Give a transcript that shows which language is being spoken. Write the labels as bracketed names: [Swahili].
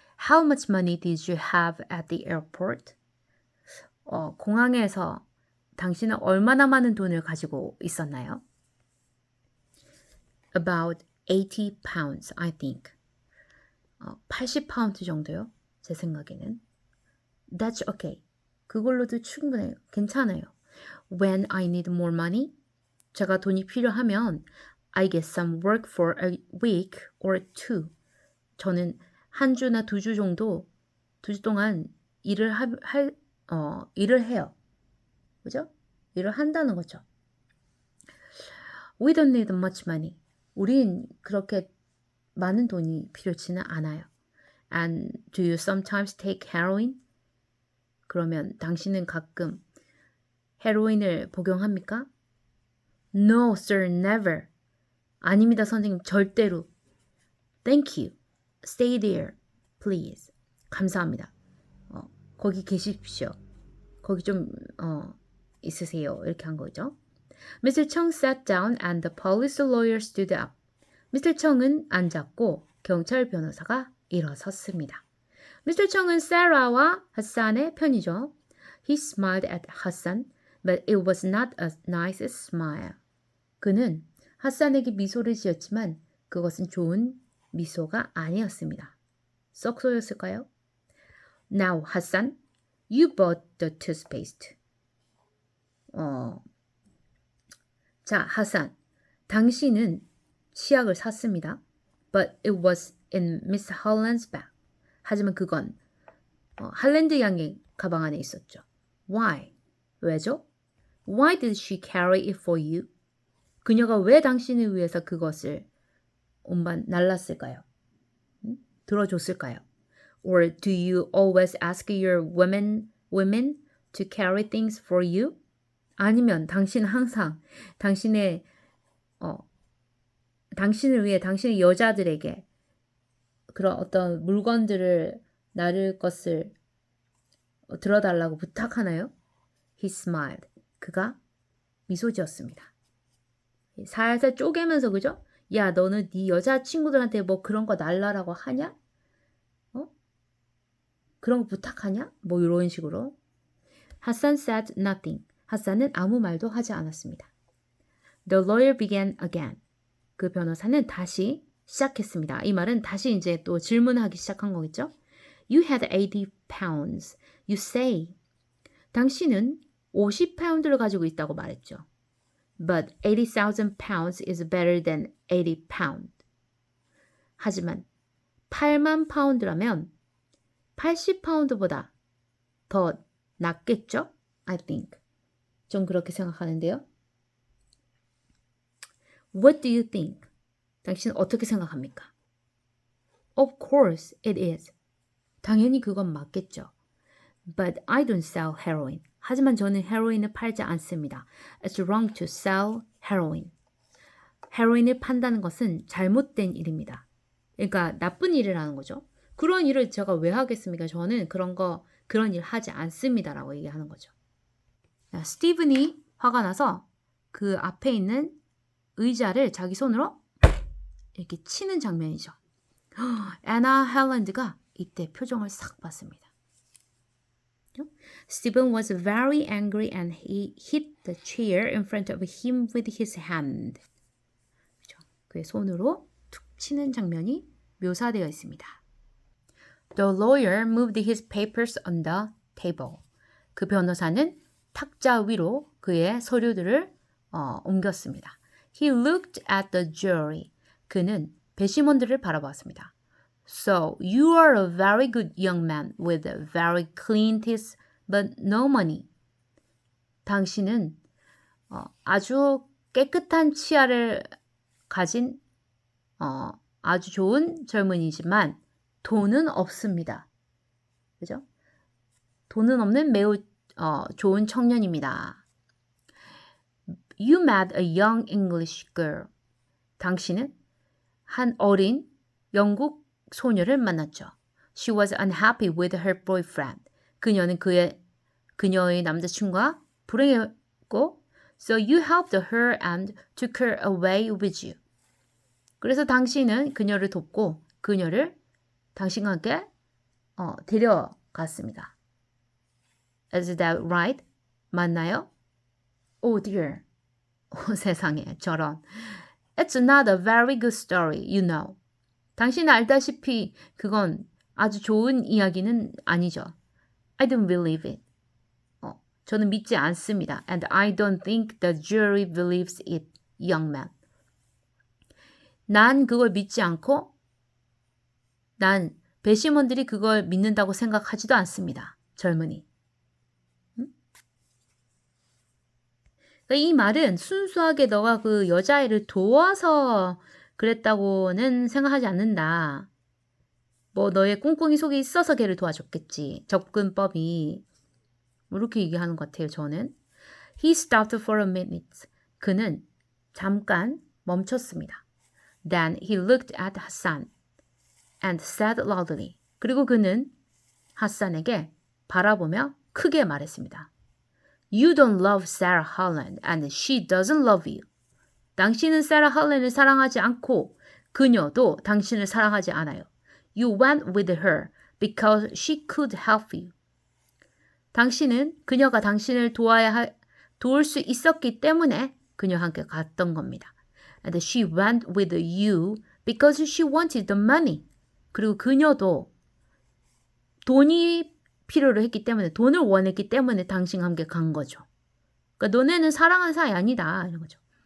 [English] How much money did you have at the airport? [Korean] 공항에서 당신은 얼마나 많은 돈을 가지고 있었나요? [English] About 80 pounds, I think. [Korean] 80파운드 정도요. 제 생각에는. [English] That's okay. [Korean] 그걸로도 충분해요. 괜찮아요. [English] When I need more money, [Korean] 제가 돈이 필요하면 [English] I get some work for a week or two. [Korean] 저는 한 주나 2주 정도, 2주 동안 일을 해요. 그죠? 일을 한다는 거죠. [English] We don't need much money. [Korean] 우린 그렇게 많은 돈이 필요치는 않아요. [English] And do you sometimes take heroin? [Korean] 그러면 당신은 가끔 헤로인을 복용합니까? [English] No, sir, never. [Korean] 아닙니다, 선생님. 절대로. [English] Thank you. Stay there, please. [Korean] 감사합니다. 거기 계십시오. 거기 좀 있으세요. 이렇게 한 거죠. [English] Mr. Chung sat down and the police lawyer stood up. Mr. [Korean] Chung은 앉았고 경찰 변호사가 일어섰습니다. [English] Mr. [Korean] Chung은 Sarah와 Hassan의 편이죠. [English] He smiled at Hassan, but it was not a nice smile. [Korean] 그는 하산에게 미소를 지었지만 그것은 좋은 미소가 아니었습니다. 썩소였을까요? [English] Now, Hassan, you bought the toothpaste. [Korean] 자, 하산, 당신은 치약을 샀습니다. [English] But it was in Miss Holland's bag. [Korean] 하지만 그건 할랜드 양의 가방 안에 있었죠. [English] Why? [Korean] 왜죠? [English] Why did she carry it for you? [Korean] 그녀가 왜 당신을 위해서 그것을 운반 날랐을까요? 들어줬을까요? [English] Or do you always ask your women to carry things for you? [Korean] 아니면 당신은 항상 당신을 위해 당신의 여자들에게 그런 어떤 물건들을 나를 것을 들어달라고 부탁하나요? [English] He smiled. [Korean] 그가 미소 지었습니다. 살살 쪼개면서 그죠? 야, 너는 네 여자친구들한테 뭐 그런 거 날라라고 하냐? 그런 거 부탁하냐? 뭐 이런 식으로. [English] 하산 said nothing. [Korean] 하산은 아무 말도 하지 않았습니다. [English] The lawyer began again. [Korean] 그 변호사는 다시 시작했습니다. 이 말은 다시 이제 또 질문하기 시작한 거겠죠? [English] You had 80 pounds. You say. [Korean] 당신은 50파운드를 가지고 있다고 말했죠. [English] But 80,000 pounds is better than 80 pound. [Korean] 하지만 8만 파운드라면 80파운드보다 더 낫겠죠? [English] I think. [Korean] 좀 그렇게 생각하는데요. [English] What do you think? [Korean] 당신은 어떻게 생각합니까? [English] Of course it is. [Korean] 당연히 그건 맞겠죠. [English] But I don't sell heroin. [Korean] 하지만 저는 헤로인을 팔지 않습니다. [English] It's wrong to sell heroin. [Korean] 헤로인을 판다는 것은 잘못된 일입니다. 그러니까 나쁜 일이라는 거죠. 그런 일을 제가 왜 하겠습니까? 저는 그런 일 하지 않습니다라고 얘기하는 거죠. 스티븐이 화가 나서 그 앞에 있는 의자를 자기 손으로 이렇게 치는 장면이죠. 애나 헬랜드가 이때 표정을 싹 봤습니다. [English] Stephen was very angry and he hit the chair in front of him with his hand. [Korean] 그의 손으로 툭 치는 장면이 묘사되어 있습니다. [English] The lawyer moved his papers on the table. [Korean] 그 변호사는 탁자 위로 그의 서류들을 옮겼습니다. [English] He looked at the jury. [Korean] 그는 배심원들을 바라보았습니다. [English] So, you are a very good young man with very clean teeth, but no money. [Korean] 당신은 아주 깨끗한 치아를 가진 아주 좋은 젊은이지만 돈은 없습니다. 그죠? 돈은 없는 매우 좋은 청년입니다. [English] You met a young English girl. [Korean] 당신은 한 어린 영국 소녀를 만났죠. [English] She was unhappy with her boyfriend. [Korean] 그녀는 그녀의 남자친구와 불행했고 [English] So you helped her and took her away with you. [Korean] 그래서 당신은 그녀를 돕고 그녀를 당신과 함께 데려갔습니다. [English] Is that right? [Korean] 맞나요? [English] Oh dear. [Korean] 세상에 저런. [English] It's not a very good story, you know. [Korean] 당신 알다시피 그건 아주 좋은 이야기는 아니죠. [English] I don't believe it. [Korean] 저는 믿지 않습니다. [English] And I don't think the jury believes it, young man. [Korean] 난 그걸 믿지 않고 난 배심원들이 그걸 믿는다고 생각하지도 않습니다. 젊은이. 그러니까 이 말은 순수하게 너가 그 여자애를 도와서 그랬다고는 생각하지 않는다. 뭐 너의 꿍꿍이 속에 있어서 걔를 도와줬겠지. 접근법이. 이렇게 얘기하는 것 같아요. 저는. [English] He stopped for a minute. [Korean] 그는 잠깐 멈췄습니다. [English] Then he looked at Hassan and said loudly. [Korean] 그리고 그는 하산에게 바라보며 크게 말했습니다. [English] You don't love Sarah Holland and she doesn't love you. [Korean] 당신은 세라 할렌을 사랑하지 않고 그녀도 당신을 사랑하지 않아요. [English] You went with her because she could help you. [Korean] 당신은 그녀가 당신을 도울 수 있었기 때문에 그녀와 함께 갔던 겁니다. [English] And she went with you because she wanted the money. [Korean] 그리고 그녀도 돈이 필요로 했기 때문에 돈을 원했기 때문에 당신과 함께 간 거죠. 그러니까 너네는 사랑하는 사이 아니다 이런 거죠.